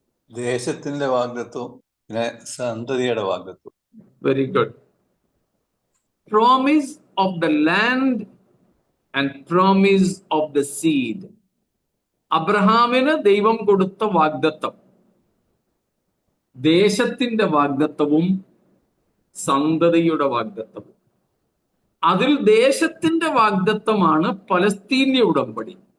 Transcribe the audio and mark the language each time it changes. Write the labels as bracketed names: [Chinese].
[Malayalam] ദേശത്തിന്റെ വാഗ്ദത്വവും പിന്നെ സന്തതിയുടെ വാഗ്ദത്വം. [English] Very good. Promise of the land and promise of the seed. [Malayalam] അബ്രഹാമിന് ദൈവം കൊടുത്ത വാഗ്ദത്തം, ദേശത്തിന്റെ വാഗ്ദത്തവും സന്തതിയുടെ വാഗ്ദത്തം. അതിൽ ദേശത്തിന്റെ വാഗ്ദത്തമാണ് പലസ്തീന്യ ഉടമ്പടി.